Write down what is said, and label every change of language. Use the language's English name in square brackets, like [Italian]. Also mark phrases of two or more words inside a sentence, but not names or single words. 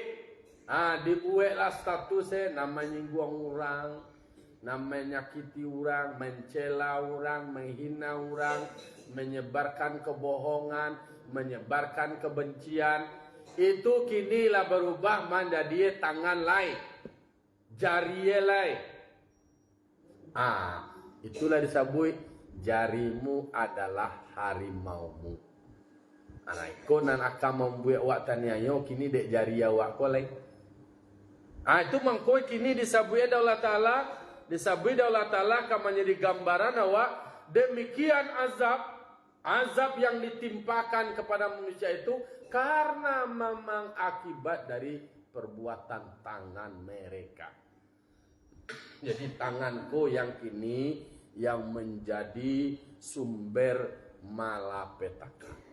[Indonesian] Dibuatlah statusnya nama nyinggung orang, nama nyakiti orang, mencela orang, menghina orang, menyebarkan kebohongan, menyebarkan kebencian. Itu kinilah berubah menjadi tangan lain, jari lain. Itulah disebut jarimu adalah harimaumu. [Minangkabau] Iko nan akan membuat awak taniayo kini dek jari awak kolek. [Indonesian] Itu mangkoi kini disebut Allah Taala, disebut Allah Taala akan menjadi gambaran awak demikian azab yang ditimpakan kepada manusia itu karena memang akibat dari perbuatan tangan mereka. Jadi tanganku yang ini yang menjadi sumber malapetaka.